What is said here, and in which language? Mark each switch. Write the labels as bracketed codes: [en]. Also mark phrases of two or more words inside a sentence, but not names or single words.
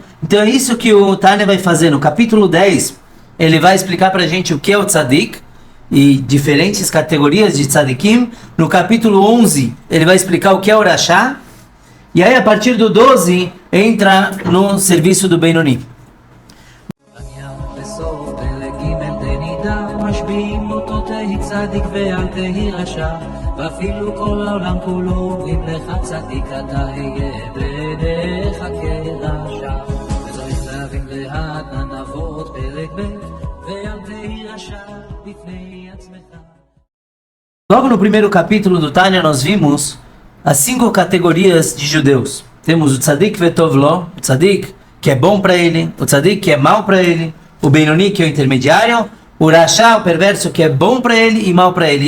[pt] Então é isso que o Tânia vai fazer. No capítulo 10, ele vai explicar para a gente o que é o Tzadik e diferentes categorias de Tzadikim. No capítulo 11, ele vai explicar o que é o Rasha, e aí a partir do 12, entra no serviço do Benoni. [he] משביעים אותו תהי צדיק ואל תהי רשע ואפילו כל העולם כולו אומרים לך צדיק אתה היה בעיניך כרשע וצריך להבין לאט ננבות פרק ב' ואל תהי רשע בפני עצמך. [pt] Logo no primeiro capítulo do Tânia nós vimos as 5 categorias de judeus. Temos o [he] צדיק וטוב לו, [pt] o Tzadik que é bom para ele, o Tzadik que é mal para ele, o Benoni que é o intermediário, o Rasha, o perverso, que é bom para ele e mal para ele.